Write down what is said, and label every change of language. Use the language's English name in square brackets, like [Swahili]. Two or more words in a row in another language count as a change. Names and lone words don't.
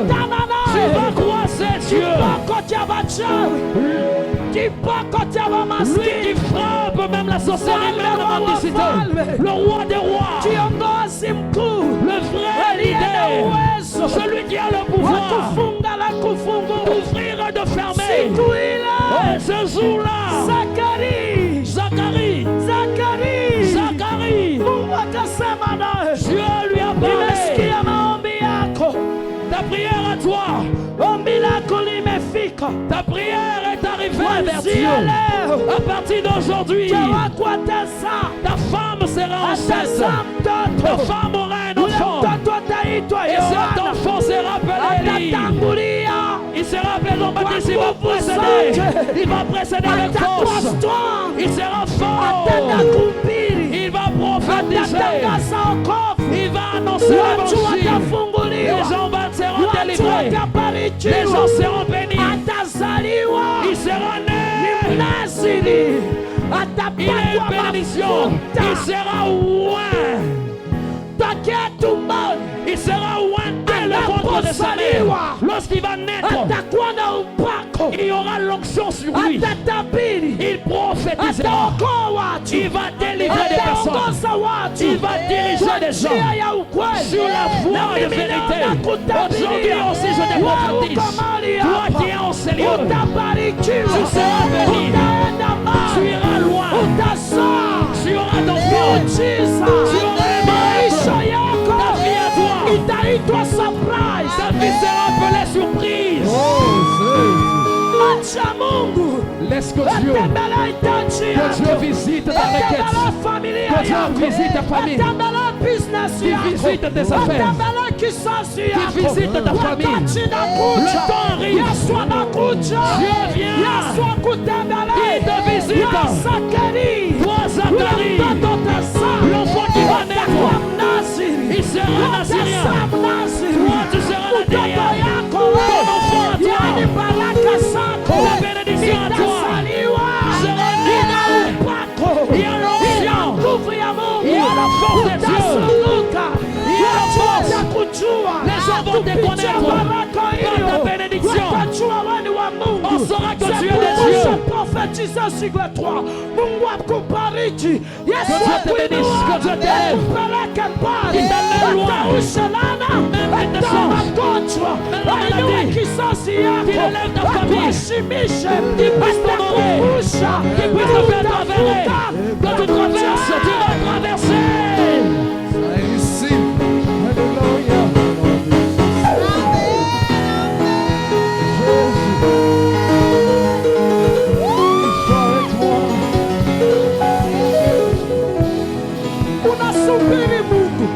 [Swahili] Utakutana [French] Tu [Swahili] naye. [French] vas croiser Dieu. [Swahili] Kiboko cha wachawi. Kiboko cha [French] Lui [Swahili] wamaskini. [French] qui frappe même la sorcellerie, même la mendicité. Le roi des rois. [Swahili] Kiongozi mkuu. [French] Le vrai [Swahili] Aliye na [French] leader. [Swahili] uwezo [French] Celui qui a le [Swahili] wa [French] pouvoir [Swahili] kufunga na kufungua. [French] d'ouvrir et de fermer. [Swahili] Siku ile [French] Et ce jour-là, Zacharie. Zacharie, [Swahili] Mungu akasema naye. [French] Dieu lui a parlé. [Swahili] Nimesikia maombi yako. [French] Ta prière à toi, [Swahili] Ombi lako limefika. [French] ta prière est arrivée vers [Swahili] Kuanzia [French] Dieu. [Swahili] leo [French] À partir d'aujourd'hui, [Swahili] mke wako atazaa. [French] ta femme sera enceinte. [Swahili] Atazaa [French] Ta [Swahili] mtoto. [French] femme aura un [Swahili] Ule [French] enfant. [Swahili] mtoto ataitwa [French] Et cet [Swahili] Yohana. [French] enfant sera appelé Élie. [Swahili] Atatangulia. [French] Il sera appelé Jean-Baptiste, il va [Swahili] Kwa nguvu [French] précéder. [Swahili] zake. [French] Il va précéder avec [Swahili] Atakuwa [French] force. [Swahili] strong. [French] Il sera fort. [Swahili] Atakuhubiri. [French] Il va prophétiser. [Swahili] Atatangaza wokovu. [French] Il va annoncer [Swahili] Watu [French] l'évangile. [Swahili] watafunguliwa. [French] Les gens seront [Swahili] Watu [French] délivrés. Les [Swahili] watabarikiwa. [French] gens seront bénis. [Swahili] Atazaliwa. [French] Il sera né. [Swahili] Naziri. [French] Il est [Swahili] Atapakwa [French] une bénédiction. [Swahili] mafuta. [French] Il sera loin. [Swahili] Tokea tumboni. [French] Il sera loin dès le ventre de sa mère. Lorsqu'il va naître, [Swahili] Atakuwa na upako. [French] il y aura l'onction sur lui. [Swahili] Atatabiri. [French] Il prophétisera. [Swahili] Ataokoa watu. [French] Il va délivrer des personnes. [Swahili] Ataongoza watu. [French] Il va diriger des [Swahili] Njia [French] gens [Swahili] ya ukweli. [French] sur la voie de vérité. Aujourd'hui aussi, je te prophétise. Toi qui es en ce lieu, [Swahili] Utabarikiwa. [French] tu seras béni. [Swahili] Utaenda [French] Tu [Swahili] mbali. [French] iras loin. [Swahili] Utazaa. [French] Tu auras ton fils. [Swahili] Miujiza. [French] Tu auras un [Swahili] Maisha [French] miracle. [Swahili] yako [French] Ta vie à toi. [Swahili] itaitwa surprise. [French] Ta vie sera appelée surprise. [Swahili] Acha Mungu [French] Laisse que Dieu, [Swahili] atembele hitaji [French] que Dieu [Swahili] yako. [French] visite ta [Swahili] Atembele [French] requête. [Swahili] familia [French] Que Dieu [Swahili] yako. [French] visite ta famille. [Swahili] Atembele business [French] Qui [Swahili] yako. [French] visite tes affaires. [Swahili] Atembele kizazi yako. [French] visite ta famille. [Swahili] Wakati nakuja. [French] Le temps arrive. [Swahili] Yesu anakuja. [French] Dieu vient. [Swahili] Yesu akutembele. [French] Il te visite. [Swahili] Ya Zacharie. [French] Toi, Zacharie, [Swahili] Ule mtoto utazaa. [French] l'enfant qui va naître, [Swahili] Utakuwa Mnaziri. [French] il sera nazirien. [Swahili] Utazaa Mnaziri. [French] Toi, tu seras la [Swahili] Mtoto [French] derrière. [Swahili] yako [French] Ton [Swahili] wewe. [French] enfant à toi. [Swahili] Yani baraka zako. [French] Ta bénédiction à toi. [Swahili] Itazaliwa. [French] Sera né. [Swahili] Ina upako. [French] Il y a l'onction. [Swahili] Ina nguvu ya Mungu. [French] Il y a la force de Dieu. [Swahili] Utazunguka. [French] Il y a la [Swahili] Watu [French] force. [Swahili] watakujua. [French] Les gens vont te [Swahili] Kupitia [French] connaître [Swahili] baraka [French] par [Swahili] hiyo. [French] ta bénédiction. [Swahili] Watajua wewe ni wa Mungu. [French] On saura que C'est tu es de pourquoi Dieu. je prophétise [Swahili] siku ya toi. Mungu akubariki. Yesu [French] Que Dieu te bénisse, que Dieu t'aime. [Swahili] akupeleke mbali. [French] Il t'amène loin. [Swahili] Atausha laana. [French] Même tes [Swahili] Ata [French] sens. [Swahili] magonjwa. [French] Même la [Swahili] Ainue [French] maladie. [Swahili] kizazi yako. [French] Qu'il élève ta famille. [Swahili] Akuheshimishe. [French] Qu'il puisse t'honorer. [Swahili] Atakukusha. [French] Qu'il puisse te faire traverser. Quand tu traverses, tu vas traverser. Ici. Alléluia. [Swahili] Unasubiri Mungu.